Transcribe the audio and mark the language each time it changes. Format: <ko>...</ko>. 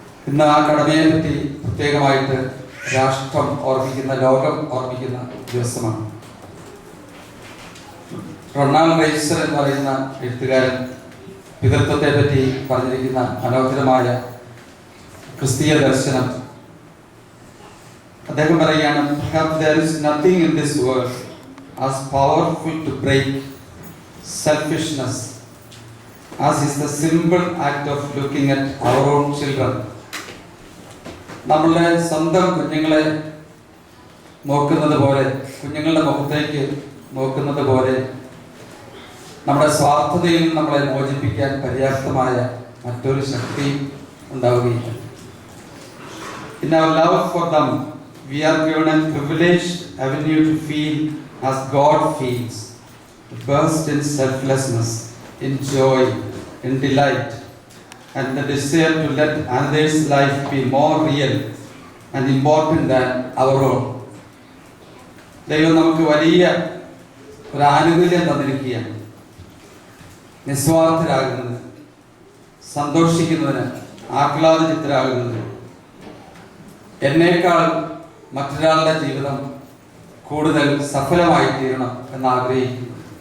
<ml>ഇന്ന് ആ കടമയെ പറ്റി പ്രത്യേകമായിട്ട് രാഷ്ട്രം ഓർമ്മിക്കുന്ന, ലോകം ഓർമ്മിക്കുന്ന ദിവസമാണ്. റൊണാൾഡ് റൈസർ എന്ന് പറയുന്ന എഴുത്തുകാരൻ പിതൃത്വത്തെ പറ്റി പറഞ്ഞിരിക്കുന്ന മനോഹരമായ ക്രിസ്തീയ ദർശനം. അദ്ദേഹം പറയുകയാണ്,</ml> <en>there is nothing in this world as powerful to break selfishness as is the simple act of looking at our own children.</en> <ml>നമ്മളുടെ സ്വന്തം കുഞ്ഞുങ്ങളെ നോക്കുന്നത് പോലെ, കുഞ്ഞുങ്ങളുടെ മുഖത്തേക്ക് നോക്കുന്നത് പോലെ നമ്മുടെ സ്വാർത്ഥതയിൽ നിന്ന് നമ്മളെ മോചിപ്പിക്കാൻ പര്യാപ്തമായ മറ്റൊരു ശക്തി ഉണ്ടാവുകയില്ല.</ml> <en>In our love for them, we are given a privileged avenue to feel as God feels, to burst in selflessness, in joy, in delight, and the desire to let another's life be more real and important than our own.</en> <ml>ദൈവം നമുക്ക് വലിയ ഒരു ആനുകൂല്യം തന്നിരിക്കുകയാണ്. നിസ്വാർത്ഥരാകുന്നത്, സന്തോഷിക്കുന്നതിന്, ആഹ്ലാദചിത്തരാകുന്നതിന്. എന്നേക്കാൾ മറ്റൊരാളുടെ ജീവിതം കൂടുതൽ സഫലമായി തീരണം എന്നാഗ്രഹിക്കുന്നു.</ml>